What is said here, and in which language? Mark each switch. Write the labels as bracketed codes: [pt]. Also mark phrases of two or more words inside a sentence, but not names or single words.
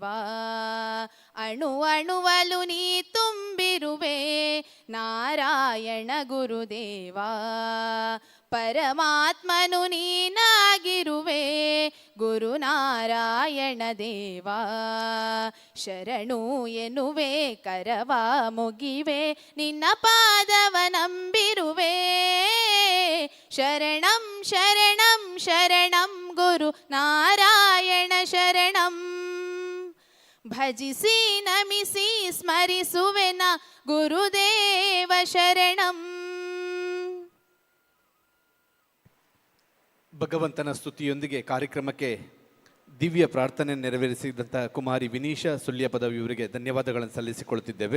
[kn] ಅಣು ಅಣುವಲು ನೀ ತುಂಬಿರುವೆ ನಾರಾಯಣ ಗುರುದೇವ. ಪರಮಾತ್ಮನು ನೀನಾಗಿರುವೆ ಗುರುನಾರಾಯಣ ದೇವ. ಶರಣು ಎನ್ನುವೆ ಕರವ ಮುಗಿವೆ ನಿನ್ನ ಪಾದವ ನಂಬಿರುವೆ. [sa] ಶರಣಂ ಶರಣಂ ಶರಣಂ ಗುರು ನಾರಾಯಣ ಶರಣಂ. [kn] ಭಜಿಸಿ ನಮಿಸಿ ಸ್ಮರಿಸುವೆನ ಗುರುದೇವ ಶರಣಂ. ಭಗವಂತನ ಸ್ತುತಿಯೊಂದಿಗೆ ಕಾರ್ಯಕ್ರಮಕ್ಕೆ ದಿವ್ಯ ಪ್ರಾರ್ಥನೆ ನೆರವೇರಿಸಿದಂಥ ಕುಮಾರಿ ವಿನೀಶಾ ಸುಳ್ಯಪದವಿ ಇವರಿಗೆ ಧನ್ಯವಾದಗಳನ್ನು ಸಲ್ಲಿಸಿಕೊಳ್ಳುತ್ತಿದ್ದೇವೆ.